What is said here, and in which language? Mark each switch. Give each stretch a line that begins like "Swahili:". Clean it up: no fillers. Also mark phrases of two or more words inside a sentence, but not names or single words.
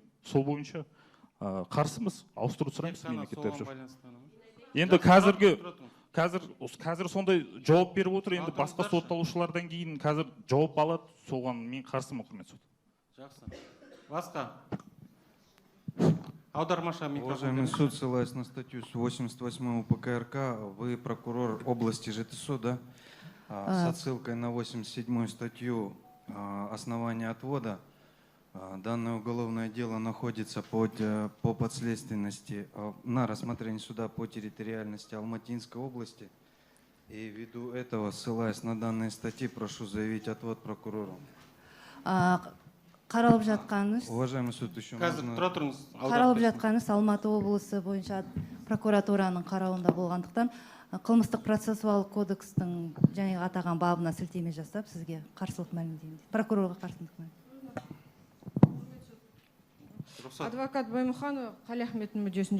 Kazakh: Сол бойынша қарсымыз, ауыстыру сұраймыз мемлекеттер. Енді қазір сондай жауап беріп отыр. Енді басқа сотталушылардан кейін қазір жауап алады. Соған мен қарсымын, құрметті сот. Жақсы. Басқа. Аудармаша микрофон.
Russian: Уважаемый суд, ссылаясь на статью 88 УПК РК, вы прокурор области ЖТСО, да? С отсылкой на 87 статью основания отвода. Данное уголовное дело находится по подследственности на рассмотрении суда по территориальности Алматинской области. И ввиду этого, ссылаясь на данные статьи, прошу заявить отвод прокурору.
Kazakh: Қаралып жатқаныңыз,
Russian: Уважаемый суд, еще
Kazakh: қаралып жатқаныңыз Алматы облысы бойынша прокуратураның қарауында болғандықтан қылмыстық процессуалдық кодекстің және атаған бабына сілтеме жасап, сізге қарсылық мәлімдеймін. Прокурорға қарсылық мәлімдеймін. Адвокат Баймұханова Қалиахметтің мүддесінде.